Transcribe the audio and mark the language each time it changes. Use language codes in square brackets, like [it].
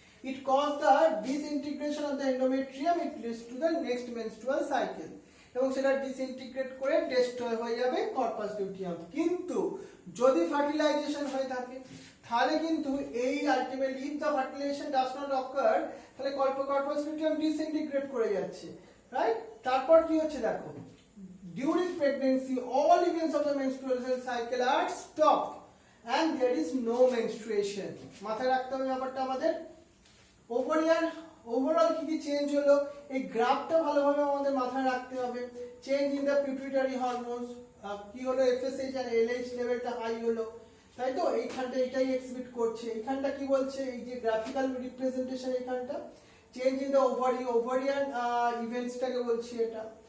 [en] it cause the disintegration of the endometrium, it leads to the next menstrual cycle, [bn] এবং সেটা ডিসইন্টিগ্রেট করে destroy হয়ে যাবে কর্পাস লুটিয়াম। কিন্তু যদি ফার্টিলাইজেশন হয়ে থাকে তাহলে কিন্তু এই ultimately [en] if the fertilization does not occur, [bn] তাহলে কর্পাস লুটিয়াম ডিসইন্টিগ্রেট করে যাচ্ছে, রাইট? তারপর কি হচ্ছে দেখো, [en] during pregnancy all events of the menstrual cycle are stopped and there is no menstruation. [bn] মাথায় রাখতে হবে ব্যাপারটা আমাদের। ওভারিয়ান ওভারঅল কি কি চেঞ্জ হলো এই গ্রাফটা ভালোভাবে আমাদের মাথায় রাখতে হবে। [en] change in the pituitary hormones, [bn] কি হলো? এফএসএইচ আর এলএইচ লেভেলটা হাই হলো, তাই তো? এইখানটা এটাই এক্সিবিট করছে। এইখানটা কি বলছে? এই যে গ্রাফিক্যাল রিপ্রেজেন্টেশন, এইখানটা চেঞ্জ ইন দ্য ওভারিয়ান ইভেন্টসটাকে বলছি এটা।